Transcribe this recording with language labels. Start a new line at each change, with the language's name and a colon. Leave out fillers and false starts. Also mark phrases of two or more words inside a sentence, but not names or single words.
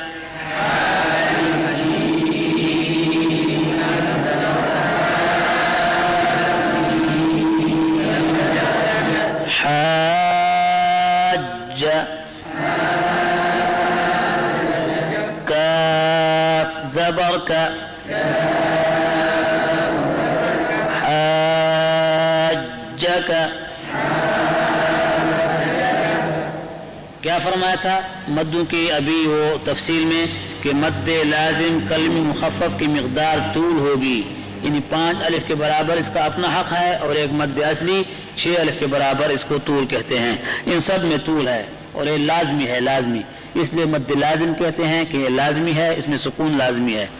Urdu: حاج كاف زبر کا، حاجك، کیا فرمایا تھا مدوں کی ابھی وہ تفصیل میں کہ مد لازم کلمی مخفف کی مقدار طول ہوگی، یعنی 5 الف کے برابر اس کا اپنا حق ہے، اور ایک مد اصلی 6 الف کے برابر اس کو طول کہتے ہیں، ان سب میں طول ہے اور یہ لازمی ہے، لازمی اس لیے مد لازم کہتے ہیں کہ یہ لازمی ہے، اس میں سکون لازمی ہے۔